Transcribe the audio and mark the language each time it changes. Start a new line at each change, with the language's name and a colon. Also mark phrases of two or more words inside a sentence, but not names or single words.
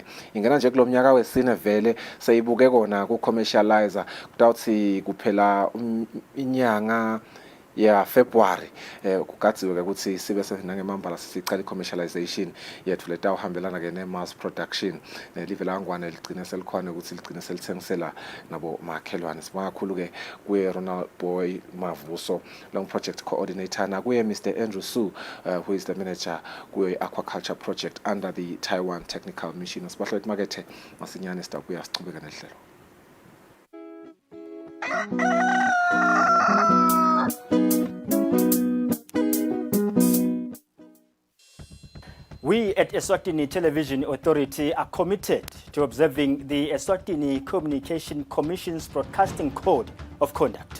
Swati: Ingena nje kulo mnyaka wesine vele seyibuke kona ku-commercializer kutawuthi kuphela inyanga ya February kugadziwe ukuthi sibe nangemambala sicala i-commercialization yethu letawuhambelana ke ne-
English: mass production
Swati: live langwane ligcine selikhona ukuthi ligcine selithengisela nabo makhelwane. Sibonga kakhulu ke kuye Ronald Boy Mavuso long
English: project coordinator
Swati: na kuye Mr.
English: Andrew Su who is the manager kuye Aquaculture project under the Taiwan Technical Mission.
Swati: Sibahlo emakethe masinyane sitabuya sichubeka nehlelo.
English: We at Eswatini Television Authority are committed to observing the Eswatini Communication Commission's Broadcasting Code of Conduct.